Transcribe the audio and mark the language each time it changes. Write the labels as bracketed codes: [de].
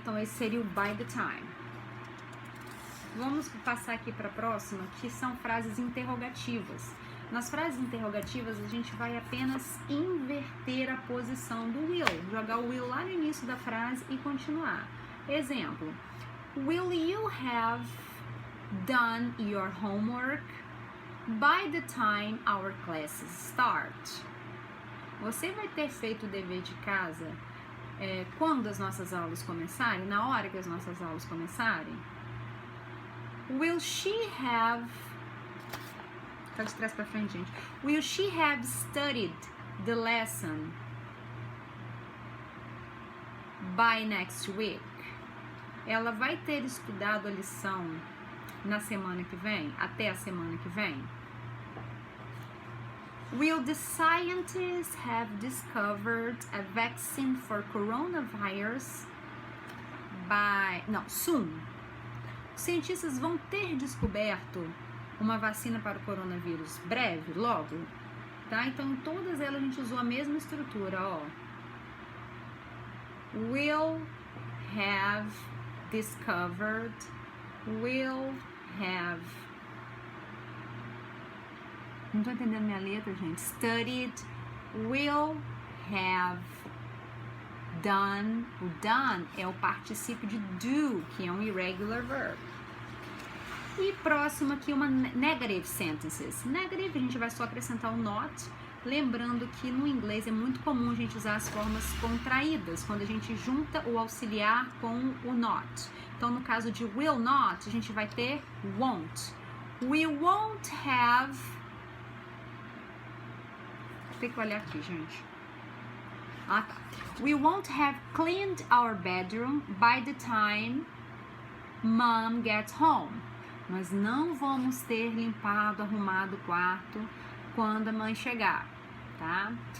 [pt] Então, esse seria o by the time. Vamos passar aqui para a próxima, que são frases interrogativas. Nas frases interrogativas, a gente vai apenas inverter a posição do will, jogar o will lá no início da frase e continuar. Exemplo: [en] Will you have done your homework by the time our classes start? [pt] Você vai ter feito o dever de casa quando as nossas aulas começarem? Na hora que as nossas aulas começarem? [en] Will she have... [pt] Tá de trás pra frente, gente. [en] Will she have studied the lesson by next week? [pt] Ela vai ter estudado a lição na semana que vem? Até a semana que vem? [en] Will the scientists have discovered a vaccine for coronavirus soon? [pt] Os cientistas vão ter descoberto uma vacina para o coronavírus breve, logo, tá? Então, em todas elas a gente usou a mesma estrutura, ó. [en] Will have discovered, will have... [pt] Não tô entendendo minha letra, gente. [en] Studied, will have done. [pt] O done é o particípio de do, que é um irregular verb. E próximo aqui, uma negative sentences. Negative, a gente vai só acrescentar o not. Lembrando que no inglês é muito comum a gente usar as formas contraídas, quando a gente junta o auxiliar com o not. Então, no caso de will not, a gente vai ter won't. [en] We won't have... [pt] Tem que olhar aqui, gente. Ah, tá. [en] We won't have cleaned our bedroom by the time Mom gets home. [pt] Nós não vamos ter limpado, arrumado o quarto quando a mãe chegar, tá?